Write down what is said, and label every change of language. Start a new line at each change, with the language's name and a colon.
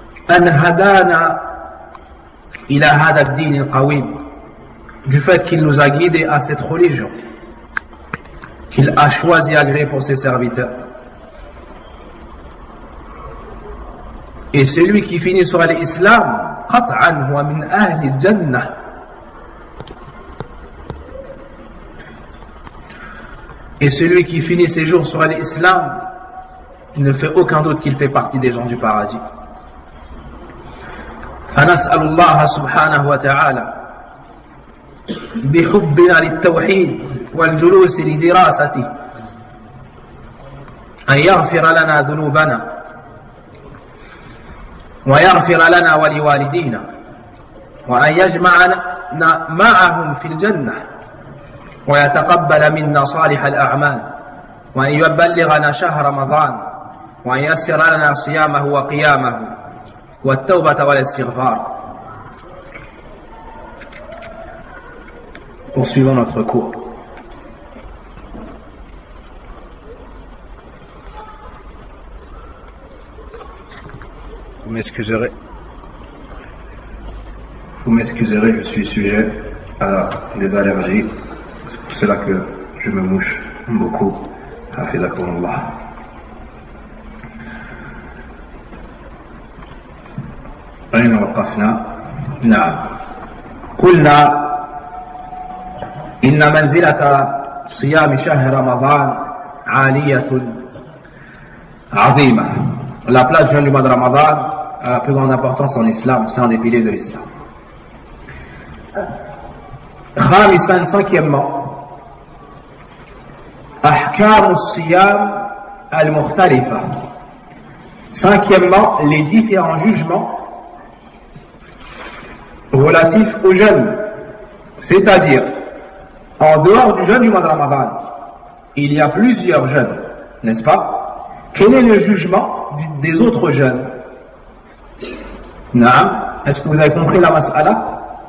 Arabic: أن هدانا إلى هذا الدين القويم.
French: Du fait qu'il nous a guidés à cette religion, qu'il a choisi agréé pour ses serviteurs. Et celui qui finit sur l'islam,
Arabic: قطعًا هو من أهل الجنة.
French: Et celui qui finit ses jours sur l'islam, il ne fait aucun doute qu'il fait partie des gens du paradis.
Arabic: فنسأل الله سبحانه وتعالى بحبنا للتوحيد والجلوس لدراسته أن يغفر لنا ذنوبنا ويغفر لنا ولوالدينا وأن يجمعنا معهم في الجنة ويتقبل منا صالح الأعمال وأن يبلغنا شهر رمضان وأن يسر لنا صيامه وقيامه.
French: Poursuivons notre cours. Vous m'excuserez, je suis sujet à des allergies. C'est pour cela que je me mouche beaucoup.
Arabic: Hafizakumullah. أين وقفنا؟ نعم. قلنا إن منزلة صيام شهر رمضان عالية عظيمة.
French: La place du mois de Ramadan a la plus grande importance en Islam, c'est un des piliers de l'Islam.
Arabic: خامسا,
French: cinquièmement,
Arabic: أحكام الصيام المختلفة.
French: Cinquièmement, les différents jugements relatif au jeûne, c'est-à-dire en dehors du jeûne du mois de Ramadan, il y a plusieurs jeûnes, n'est-ce pas? Quel est le jugement des autres jeûnes? Naam, est-ce que vous avez compris la mas'ala?